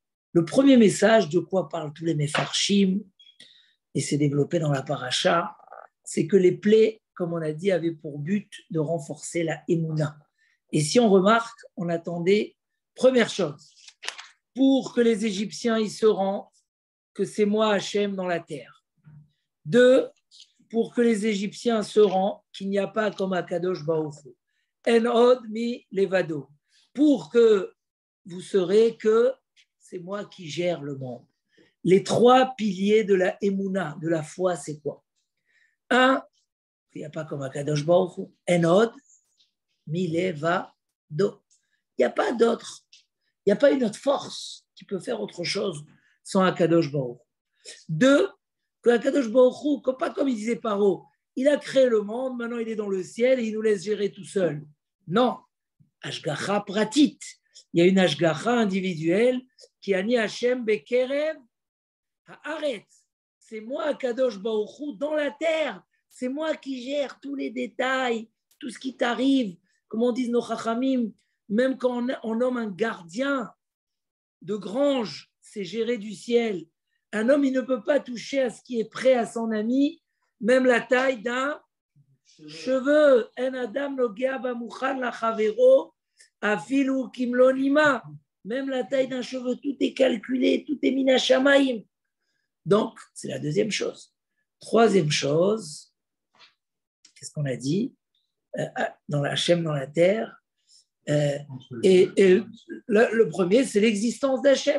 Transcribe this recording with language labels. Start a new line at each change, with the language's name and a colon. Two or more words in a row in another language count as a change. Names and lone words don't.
French: Le premier message, de quoi parlent tous les Mefarshim, et c'est développé dans la paracha, c'est que les plaies, comme on a dit, avaient pour but de renforcer la Emouna. Et si on remarque, on attendait, première chose, pour que les Égyptiens y se rendent, que c'est moi Hachem dans la terre. 2, pour que les Égyptiens se rendent, qu'il n'y a pas comme Akadosh Baruch Hu.
Hebrew: אין עוד מלבדו.
French: Pour que vous saurez que c'est moi qui gère le monde. Les 3 piliers de la Emouna, de la foi, c'est quoi? 1, il n'y a pas comme Akadosh Baruch Hu.
Hebrew: אין עוד מלבדו.
French: Il n'y a pas d'autre. Il n'y a pas une autre force qui peut faire autre chose sans Akadosh Baruch Hu. 2, que Akadosh Baruch Hu, pas comme il disait Paro, il a créé le monde, maintenant il est dans le ciel et il nous laisse gérer tout seul. Non,
Hebrew: השגחה פרטית.
French: Il y a une Ashgacha individuelle qui
Hebrew: אני השם בקרב הארץ.
French: C'est moi, Akadosh Baruch Hu, dans la terre. C'est moi qui gère tous les détails, tout ce qui t'arrive. Comme on dit nos Chachamim, même quand on nomme un gardien de grange, c'est géré du ciel. Un homme, il ne peut pas toucher à ce qui est prêt à son ami, même la taille d'un cheveu.
Hebrew: אין אדם נוגע במוכן לחברו אפילו כמלא נימא.
French: Même la taille d'un cheveu, tout est calculé, tout est minashamaim. Donc, c'est la deuxième chose. Troisième chose, qu'est-ce qu'on a dit? Dans la Hachem, dans la terre. Et le premier, c'est l'existence d'Hachem.